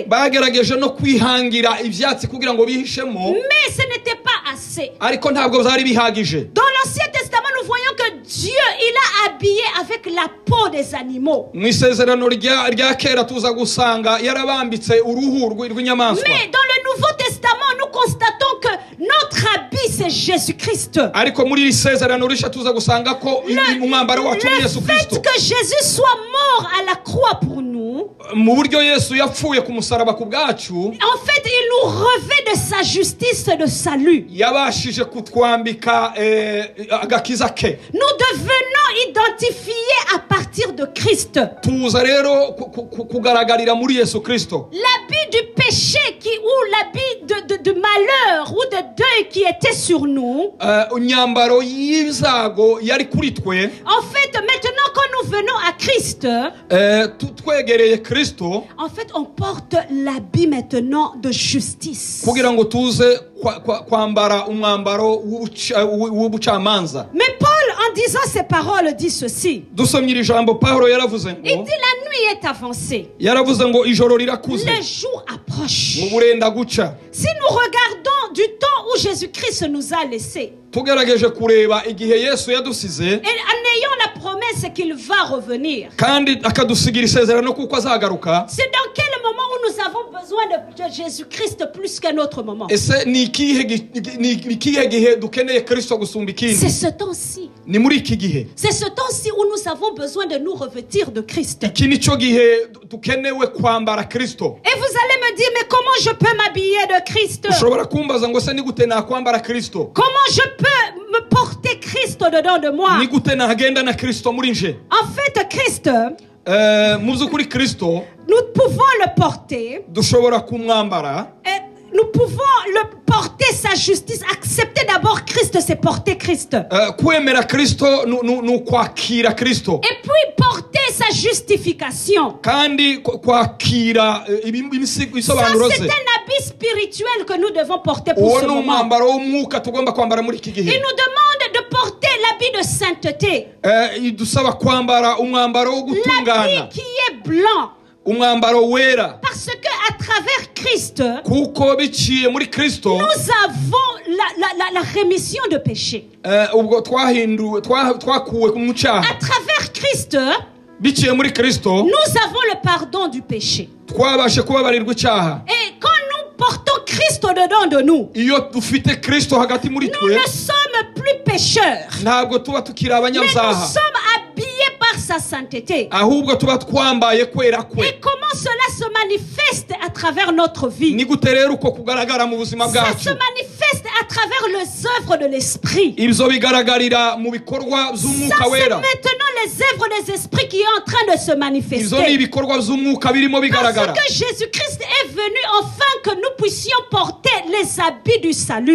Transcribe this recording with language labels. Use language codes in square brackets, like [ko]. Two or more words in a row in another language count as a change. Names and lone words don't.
[rw] Bagerageje no kwihangira ivyatsi kugira ngo bihishemo, [fr] Mais ce n'était pas assez. [rw] ariko ntabwo byari bihagije. [fr] Dans l'Ancien Testament, nous voyons que Dieu, il a habillé avec la peau des animaux. [rw] Mu isezerano rya kera tuza gusanga yarabambitse uruhu rw'inyamaswa. [fr] Mais dans le Nouveau Testament, nous constatons que notre habit, c'est Jésus-Christ. [rw] Ariko muri iri sezerano rishya tuza gusanga ko umwambaro wacu ni Yesu [fr] Le fait [rw] Kristo. [fr] que Jésus soit mort à la croix pour nous, [rw] Mu buryo Yesu yapfuye ku musaraba ku bwacu, [fr] en fait, il nous revêt de sa justice de salut. [rw] yabashije kutwambika agakiza ke. [fr] Nous devenons identifiés à partir de Christ. [rw] Tuza rero kugaragarira muri Yesu Kristo. [fr] L'habit du péché ou l'habit de malheur ou de deuil qui était sur nous, [rw] Unyambaro y'ibyago yari kuri twe. [fr] en fait, maintenant quand nous venons à Christ, [rw] Twegereye Kristo [fr] en fait, on porte l'habit maintenant de justice. [rw] kugira ngo tuze kwambara umwambaro w'ubucamanza. [fr] Mais Paul, en disant ces paroles, dit ceci. [rw] Dusomye iri jambo Pawulo yaravuze [fr] Il [rw] ngo [fr] dit la nuit est avancée, [rw] yaravuze ngo ijoro rirakuze [fr] le jour approche. [rw] mu burenda guca. [fr] Si nous regardons du temps où Jésus-Christ nous a laissés, [rw] Tugerageje kureba igihe Yesu yadusize [fr] et en ayant la promesse qu'il va revenir, [rw] kandi akadusigira isezerano kuko azagaruka, [fr] c'est dans quel moment où nous avons besoin de Jésus-Christ plus qu'un autre moment? [rw] ese ni ikihe gihe dukeneye Kristo gusumba ikindi? [fr] C'est ce temps-ci. [rw] Ni muri iki gihe. [fr] C'est ce temps-ci où nous avons besoin de nous revêtir de Christ. [rw] Iki nico gihe dukenewe kwambara Kristo. [fr] Et vous allez me dire, mais comment je peux m'habiller de Christ? [rw] Ushobora kumbaza ngo se ni gute nakwambara Kristo? [fr] Comment je peux me porter Christ dedans de moi? [rw] Ni gute nagenda na Kristo muri nje? [fr] En fait, Christ, [rw] Mu by'ukuri Kristo [fr] nous pouvons le porter. [rw] dushobora kumwambara. [fr] Et nous pouvons le porter sa justice. Accepter d'abord Christ, c'est porter Christ. [rw] Kwemera Kristo ni ukwakira Kristo, [fr] Et puis porter sa justification. [rw] kandi kwakira [fr] Ça, [rw] ibisobanuro [fr] c'est [rw] ze. [fr] un habit spirituel que nous devons porter pour [rw] Uwo [fr] ce [rw] ni [fr] moment. [rw] umwambaro w'umwuka tugomba kwambara muri iki [fr] Il [rw] gihe. [fr] nous demande de porter l'habit de sainteté. [rw] Idusaba kwambara umwambaro wo gutungana, [fr] L'habit qui est blanc. [rw] umwambaro wera, [fr] Parce que à travers Christ, [rw] kuko biciye muri Kristo [fr] nous avons la rémission de péché. [rw] ubwo twakuwe mu cyaha. [fr] À travers Christ, [rw] Biciye muri Kristo [fr] nous avons le pardon du péché. [rw] twabashe kubabarirwa icyaha. [fr] Et quand nous portons Christ dedans de nous, [rw] Iyo dufite Kristo hagati muri [fr] nous [rw] twe, [fr] ne sommes plus pécheurs, [rw] ntabwo tuba tukiri [fr] mais nous [rw] abanyabyaha, [fr] sommes habillés par sa sainteté. [rw] ahubwo tuba twambaye kwera kwe. [fr] Et comment cela se manifeste à travers notre vie? [rw] Ni gute rero uko kugaragara mu buzima [fr] Ça [rw] bwacu? [fr] se manifeste à travers les œuvres de l'esprit. [rw] Ibyo bigaragarira mu bikorwa [fr] Ça, [rw] by'umwuka [fr] c'est [rw] wera. [fr] maintenant les œuvres des esprits qui est en train de se [rw] Ibyo ni [fr] manifester. [rw] ibikorwa by'umwuka birimo bigaragara. [fr] Parce que Jésus-Christ est venu afin que nous puissions porter les habits du salut.